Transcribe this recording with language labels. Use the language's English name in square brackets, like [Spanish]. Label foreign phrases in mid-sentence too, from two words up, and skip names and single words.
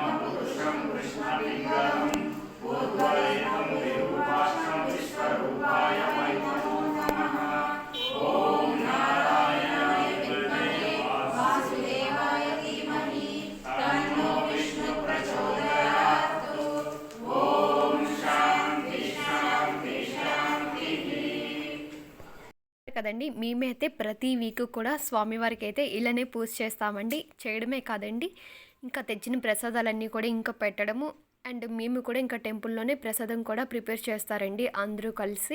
[Sanskrit] पुरुषं कृष्णलिङ्गम् उद्वैतं विरूपाक्षं विश्वरूपाय वै नमो नमः ॐ नारायणाय विद्महे वासुदेवाय धीमहि तन्नो विष्णु प्रचोदयात् ॐ శాంతి శాంతి శాంతి కదండి. [Telugu] మేమైతే ప్రతి వీక్ కూడా స్వామివారికి అయితే ఇలానే పూజ చేస్తామండి. చేయడమే కాదండి, ఇంకా తెచ్చిన ప్రసాదాలన్నీ కూడా ఇంకా పెట్టడము అండ్ మేము కూడా ఇంకా టెంపుల్లోనే ప్రసాదం కూడా ప్రిపేర్ చేస్తారండి అందరూ కలిసి.